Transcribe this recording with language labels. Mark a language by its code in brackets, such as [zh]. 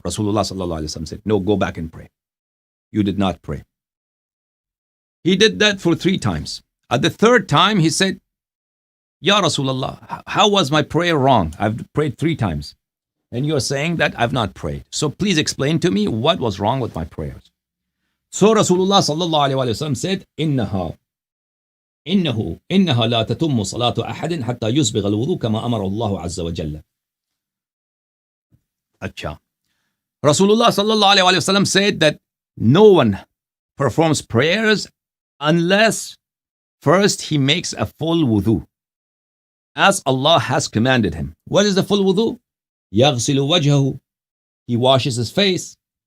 [en] Rasulullah sallallahu alayhi wasallam said, no, go back and pray. You did not pray. He did that for 3 times. At the 3rd time, he said, Ya Rasulullah, how was my prayer wrong? I've prayed 3 times. And you're saying that I've not prayed. So please explain to me what was wrong with my prayers. So Rasulullah sallallahu alayhi wa sallam said, [ar] إنها لا تتم صلاة أحد حتى يسبغ الوضوء كما أمر الله عز وجل. Acha. [en] Rasulullah sallallahu alayhi wa sallam said that no one performs prayers unless first he makes a full wudu, as Allah has commanded him. What is the full wudu? [ar] يغسل وجهه. [en] He washes his face.